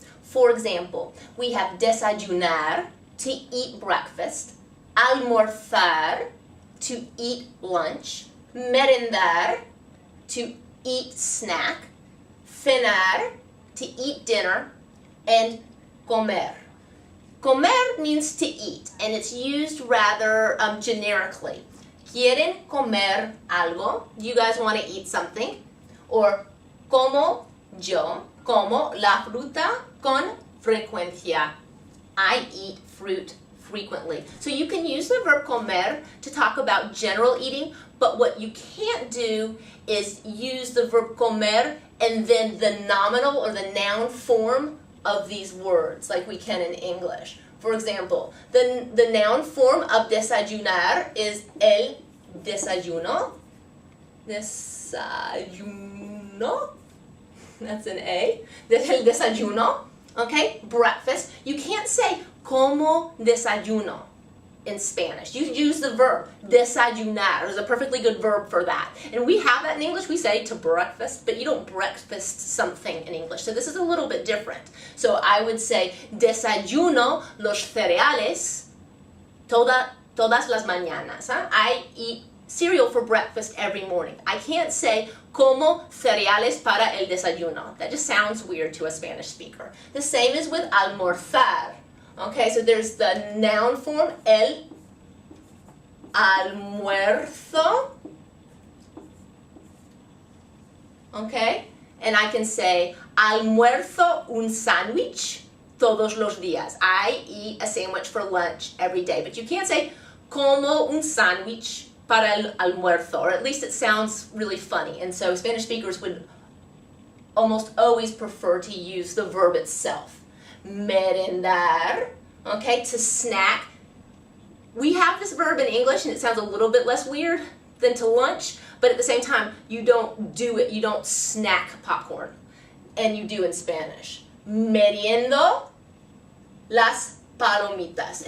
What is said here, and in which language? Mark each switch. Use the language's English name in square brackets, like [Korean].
[English] For example, we have desayunar, to eat breakfast, almorzar, to eat lunch, merendar, to eat snack, cenar, to eat dinner, and comer. Comer means to eat, and it's used rather generically. [Spanish] ¿Quieren comer algo? [English] Do you guys want to eat something? [Spanish] Or como yo como la fruta con frecuencia. [English] I eat fruit frequently. So you can use the verb comer to talk about general eating, but what you can't do is use the verb comer and then the nominal or the noun form of these words like we can in English. For example, the noun form of desayunar is el desayuno. Desayuno. That's an A. El desayuno. Okay, breakfast. You can't say [Spanish] como desayuno [English] in Spanish. You use the verb desayunar. There's a perfectly good verb for that. And we have that in English. We say to breakfast, but you don't breakfast something in English. So this is a little bit different. So I would say [Spanish] desayuno los cereales todas las mañanas. Huh? [English] I eat cereal for breakfast every morning. I can't say [Spanish] como cereales para el desayuno. [English] That just sounds weird to a Spanish speaker. The same is with almorzar. Okay, so there's the noun form, el almuerzo. Okay, and I can say [Spanish] almuerzo un sándwich todos los días. [English] I eat a sandwich for lunch every day, but you can't say [Spanish] como un sándwich para el almuerzo, [English] or at least it sounds really funny. And so Spanish speakers would almost always prefer to use the verb itself. Merendar, okay, to snack. We have this verb in English and it sounds a little bit less weird than to lunch, but at the same time, you don't do it, you don't snack popcorn, and you do in Spanish. [Spanish] Meriendo las palomitas.